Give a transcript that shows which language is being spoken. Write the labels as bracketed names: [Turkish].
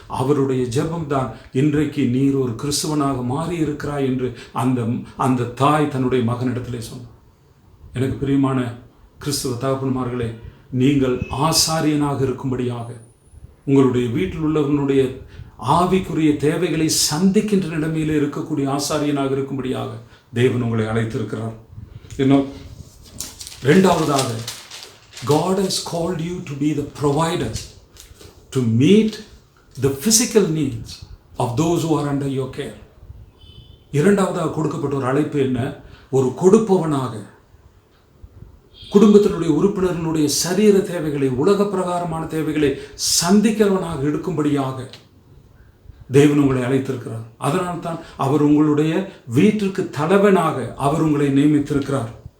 [Tamil] அவருடைய ஜெபம்தான் இன்றைக்கு நீர் ஒரு கிறிஸ்துவனாக மாறி இருக்கிறாய் என்று அந்த தாய் தன்னுடைய மகனிடத்திலே சொன்னார். எனக்கு பிரியமான கிறிஸ்துவ தகப்பன்மார்களே, நீங்கள் ஆசாரியனாக இருக்கும்படியாக, உங்களுடைய வீட்டில் உள்ளவர்களுடைய ஆவிக்குரிய தேவைகளை சந்திக்கின்ற நிலைமையில் இருக்கக்கூடிய ஆசாரியனாக இருக்கும்படியாக தேவன் உங்களை அழைத்திருக்கிறார். இன்னும் இரண்டாவதாக, [English] God has called you to be the provider, to meet the physical needs of those who are under your care. [Tamil] இரண்டாவதாக கொடுக்கப்பட்ட ஒரு அழைப்பு என்ன? ஒரு கொடுப்பவனாக குடும்பத்தினுடைய உறுப்பினர்களுடைய சரீர தேவைகளை, உலக பிரகாரமான தேவைகளை சந்திக்கிறவனாக இருக்கும்படியாக தேவன் உங்களை அழைத்திருக்கிறார். அதனால்தான் அவர் உங்களுடைய வீட்டிற்கு தலைவனாக அவர் உங்களை நியமித்திருக்கிறார்.